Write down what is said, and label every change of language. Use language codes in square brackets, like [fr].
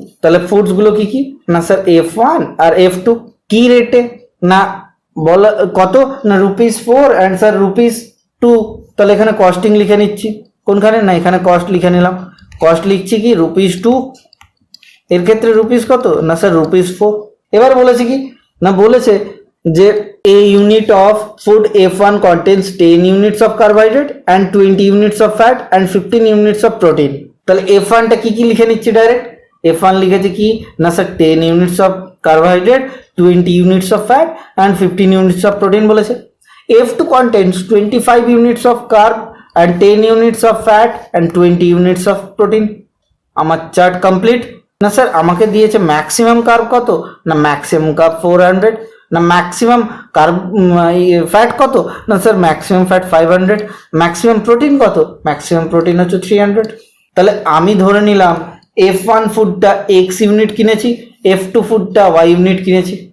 [bn] তাহলে ফুডস গুলো কি কি না স্যার F1 আর F2। কি রেটে না বলা কত না ₹4 অ্যান্ড স্যার ₹2। তাহলে এখানে কস্টিং লিখে নিচ্ছি, কোনখানে না এখানে কস্ট লিখে নিলাম, কস্ট লিখছি কি ₹2, এর ক্ষেত্রে রুপিস কত না স্যার ₹4। এবার বলেছে কি না, বলেছে যে [en] a unit of food F1 contains 10 units of carbohydrate and 20 units of fat and 15 units of protein। [bn] তাহলে F1 টা কি কি লিখে নিচ্ছি ডাইরেক্ট, F1 লিখেছে কি না sir [en] 10 units of carbohydrate, 20 units of fat and 15 units of protein [bn] বলেছে। [en] F2 contains 25 units of carb and 10 units of fat and 20 units of protein. [bn] আমার চার্ট কমপ্লিট। না স্যার আমাকে দিয়েছে ম্যাক্সিমাম কার্ব কত, না ম্যাক্সিমাম কার্ব 400, না maximum carb fat কত, না sir maximum fat 500, maximum protein কত, ম্যাক্সিমাম প্রোটিন হচ্ছে 300। তাহলে আমি ধরে নিলাম F1 ফুডটা x ইউনিট কিনেছি, F2 ফুডটা y ইউনিট কিনেছি।